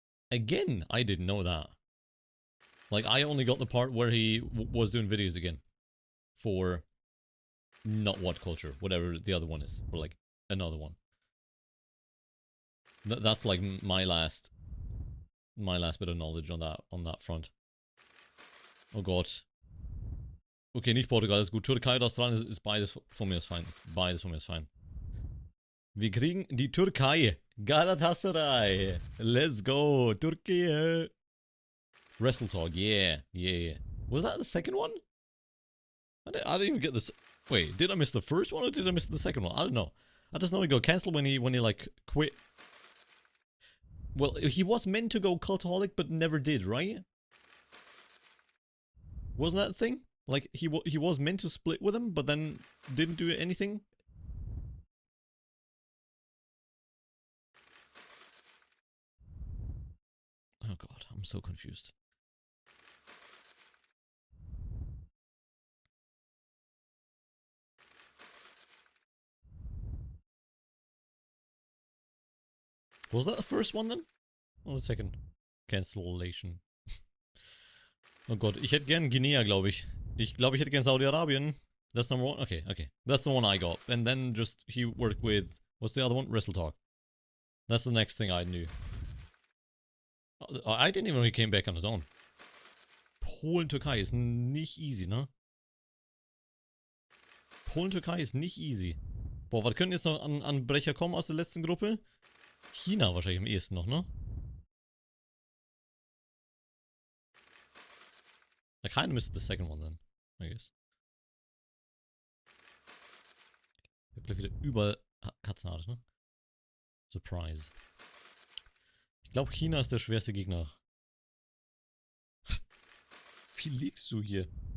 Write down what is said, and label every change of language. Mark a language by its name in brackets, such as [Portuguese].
[English] Again, I didn't know that. Like, I only got the part where he was doing videos again. For not what culture, whatever the other one is. Or like, another one. That's like my last bit of knowledge on that front. [German] Oh Gott. Okay, nicht Portugal, ist gut. Türkei und Australien ist beides von mir ist fein. Beides von mir ist fein. Wir kriegen die Türkei. [English] Galatasaray. Let's go. Türkei. Wrestle Talk. Yeah. Yeah. Was that the second one? I didn't even get this. Wait, did I miss the first one or did I miss the second one? I don't know. I just know he got cancelled when he like quit. Well, he was meant to go cultaholic but never did, right? Wasn't that a thing? Like, he was meant to split with him, but then didn't do anything? Oh god, I'm so confused. Was that the first one then? Or the second? Cancellation. [German] Oh Gott, ich hätte gern Guinea, glaube ich. Ich glaube, ich hätte gern Saudi-Arabien. [English] That's number one? Okay, okay. That's the one I got. And then just, he worked with, what's the other one? Wrestle Talk. That's the next thing I knew. I didn't even know he came back on his own. [German] Polen-Türkei ist nicht easy, ne? Polen-Türkei ist nicht easy. Boah, was könnten jetzt noch an Brecher kommen aus der letzten Gruppe? China wahrscheinlich am ehesten noch, ne? [English] I kind of missed the second one then, I guess. [German] Ich hab gleich wieder überall Katzenhaare, ne? Surprise. Ich glaube, China ist der schwerste Gegner. Wie liegst du hier?